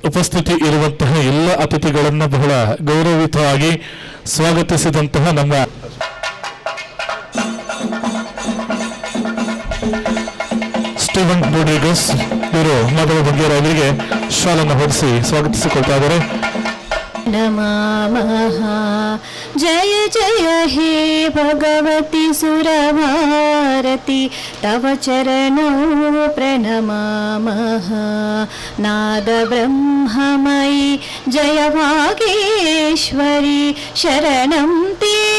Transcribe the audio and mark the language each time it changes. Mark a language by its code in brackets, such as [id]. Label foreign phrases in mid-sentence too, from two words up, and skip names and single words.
[kn] ಉಪಸ್ಥಿತಿ ಇರುವಂತಹ ಎಲ್ಲ ಅತಿಥಿಗಳನ್ನು ಬಹಳ ಗೌರವಯುತವಾಗಿ ಸ್ವಾಗತಿಸಿದಂತಹ ನಮ್ಮ ಸ್ಟೀವನ್ ರೋಡ್ರಿಗಸ್ ಇವರು ಮಾಧವ ಬಂಗೇರ ಅವರಿಗೆ ಶಾಲನ್ನು ಹೊದಿಸಿ ಸ್ವಾಗತಿಸಿಕೊಳ್ತಾ ಇದ್ದಾರೆ. [sa] ನಮಃ ಜಯ ಜಯ ಹೇ ಭಗವತಿ ಸುರಭಾರತಿ ತವ ಚರಣೌ ಪ್ರಣಮಾಮಃ ನಾದ ಬ್ರಹ್ಮಮಯಿ ಜಯ ಭಾಗೇಶ್ವರಿ ಶರಣಂ ತೇ